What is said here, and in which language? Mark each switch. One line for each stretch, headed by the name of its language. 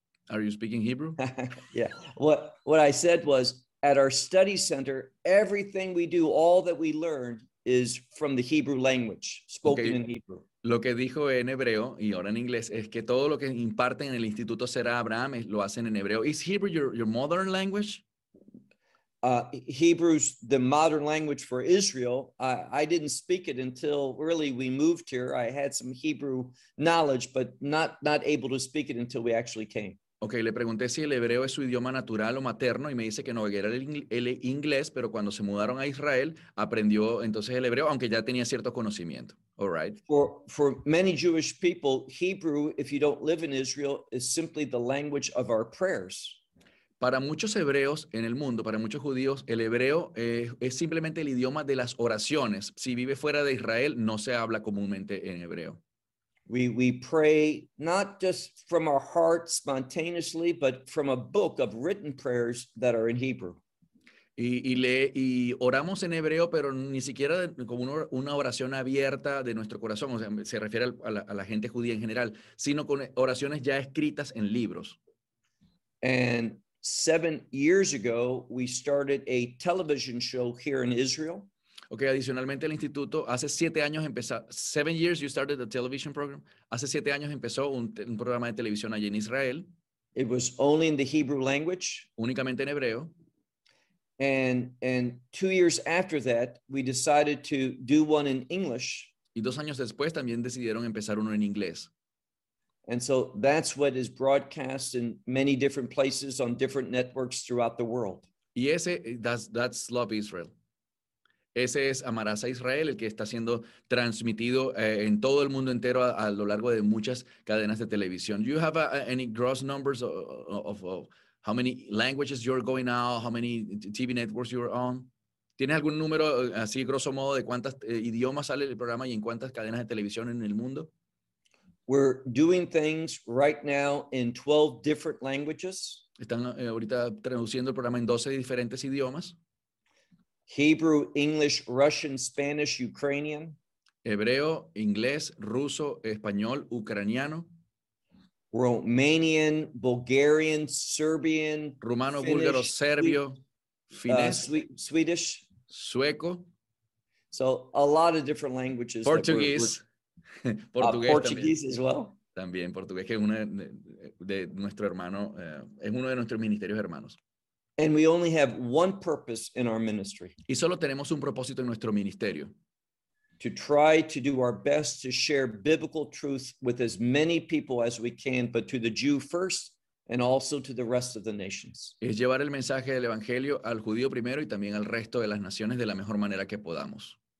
English: Are you speaking Hebrew? Yeah. What I said was, at our study center, everything we do, all that we learn, is from the Hebrew language, spoken okay. in Hebrew.
Spanish: Lo que dijo en hebreo y ahora en inglés es que todo lo que imparten en el instituto será Abraham lo hacen en hebreo.
English: Is Hebrew your modern language? Hebrew's the modern language for Israel. I didn't speak it until really we moved here. I had some Hebrew knowledge, but not able to speak it until we actually came.
Spanish: Okay, le pregunté si el hebreo es su idioma natural o materno y me dice que no, era el inglés, pero cuando se mudaron a Israel, aprendió entonces el hebreo, aunque ya tenía cierto conocimiento.
English: All right. For many Jewish people, Hebrew, if you don't live in Israel, is simply the language of our prayers.
Spanish: Para muchos hebreos en el mundo, para muchos judíos, el hebreo es simplemente el idioma de las oraciones. Si vive fuera de Israel, no se habla comúnmente en hebreo.
English: We pray not just from our heart spontaneously, but from a book of written prayers that are in Hebrew.
Spanish: Y oramos en hebreo, pero ni siquiera como una oración abierta de nuestro corazón, o sea, se refiere a la gente judía en general, sino con oraciones ya escritas en libros.
English: And 7 years ago, we started a television show here in Israel.
Spanish: Okay, adicionalmente el instituto hace 7 años empezó.
English: 7 years you started the television program.
Spanish: Hace 7 años empezó un programa de televisión allí en Israel.
English: It was only in the Hebrew language.
Spanish: Únicamente en hebreo.
English: And 2 years after that, we decided to do one in English.
Spanish: Y 2 años después también decidieron empezar uno en inglés.
English: And so that's what is broadcast in many different places on different networks throughout the world.
Spanish: Y ese,
English: that's
Spanish: Love Israel. Ese es Amarás a Israel, el que está siendo transmitido en todo el mundo entero a lo largo de muchas cadenas de televisión.
English: Do you have any gross numbers of how many languages you're going out, how many TV networks you're on?
Spanish: ¿Tienes algún número así, grosso modo, de cuántas idiomas sale el programa y en cuántas cadenas de televisión en el mundo?
English: We're doing things right now in 12 different languages.
Spanish: Están ahorita traduciendo el programa en 12 diferentes idiomas.
English: Hebrew, English, Russian, Spanish, Ukrainian.
Spanish: Hebreo, inglés, ruso, español, ucraniano.
English: Romanian, Bulgarian, Serbian.
Spanish: Rumano, Finnish, búlgaro, serbio, finés.
English: Swedish.
Spanish: Sueco.
English: So a lot of different languages. Portuguese. Portuguese
Spanish: también.
English: As well.
Spanish: También portugués, que es uno de nuestro hermano, es uno de nuestros ministerios hermanos.
English: And we only have one purpose in our ministry.
Spanish: Y solo tenemos un propósito en nuestro ministerio.
English: To try to do our best to share biblical truth with as many people as we can, but to the Jew first and also to the rest of the nations.
Spanish: Es llevar el mensaje del evangelio al judío primero y también al resto de las naciones de la mejor manera que podamos.